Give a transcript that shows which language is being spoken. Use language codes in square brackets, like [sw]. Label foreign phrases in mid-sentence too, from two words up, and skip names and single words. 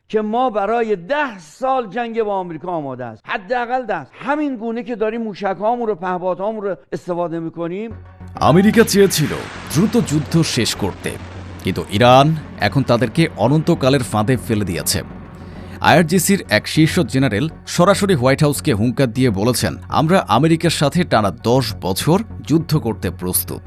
[fa] که ما برای 10 سال جنگ با آمریکا آماده است. حداقل 10. همین گونه که داریم موشک‌هامون رو پهپادهامون رو استفاده می‌کنیم. [bn] আমেরিকা চেয়েছিল দ্রুত যুদ্ধ শেষ করতে, কিন্তু ইরান এখন তাদেরকে অনন্তকালের ফাঁদে ফেলে দিয়েছে। আইআরজিসির এক শীর্ষ জেনারেল সরাসরি হোয়াইট হাউসকে হুঙ্কার দিয়ে বলেছেন, আমরা আমেরিকার সাথে টানা 10 বছর যুদ্ধ করতে প্রস্তুত।